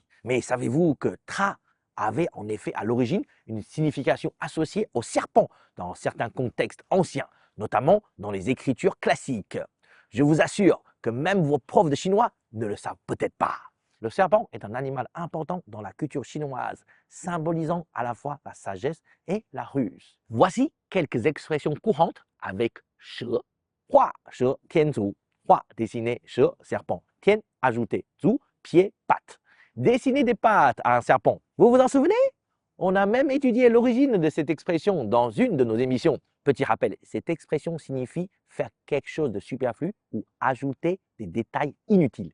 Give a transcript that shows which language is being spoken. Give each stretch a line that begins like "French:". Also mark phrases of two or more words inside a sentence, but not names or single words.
French: Mais savez-vous que tra avait en effet à l'origine une signification associée au serpent dans certains contextes anciens, notamment dans les écritures classiques. Je vous assure que même vos profs de chinois ne le savent peut-être pas. Le serpent est un animal important dans la culture chinoise, symbolisant à la fois la sagesse et la ruse. Voici quelques expressions courantes avec 蛇,
Chinese: 画蛇添足,
French: 画 dessiné 蛇, serpent, 添 ajouté, 足 pied, patte. Dessiner des pattes à un serpent, vous vous en souvenez? On a même étudié l'origine de cette expression dans une de nos émissions. Petit rappel, cette expression signifie faire quelque chose de superflu ou ajouter des détails inutiles.